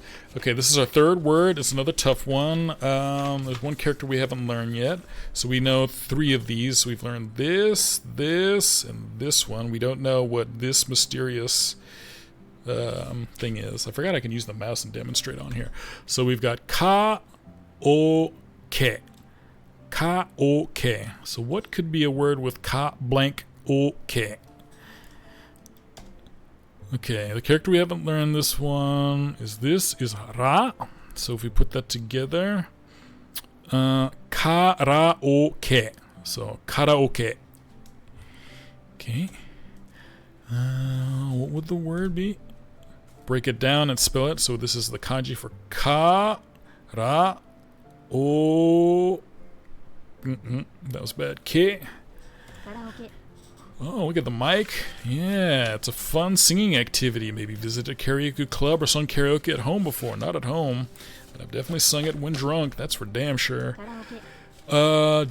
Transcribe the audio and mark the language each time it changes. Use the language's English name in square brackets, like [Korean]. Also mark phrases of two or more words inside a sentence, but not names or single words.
[English] Okay, this is our 3rd word. It's another tough one. There's one character we haven't learned yet. So we know 3 of these. We've learned this, and this one. We don't know what this mysterious thing is. I forgot I can use the mouse and demonstrate on here. So we've got ka-o-ke. Ka-o-ke. So what could be a word with ka-blank-o-ke? Okay, the character we haven't learned this one is ra. So if we put that together, karaoke. So karaoke. Okay. What would the word be? Break it down and spell it. So this is the kanji for ka, ra, o. That was bad. Ke. Karaoke. Oh, look at the mic. Yeah, it's a fun singing activity. Maybe visit a karaoke club or sung karaoke at home before. Not at home, but I've definitely sung it when drunk. That's for damn sure. Karaoke.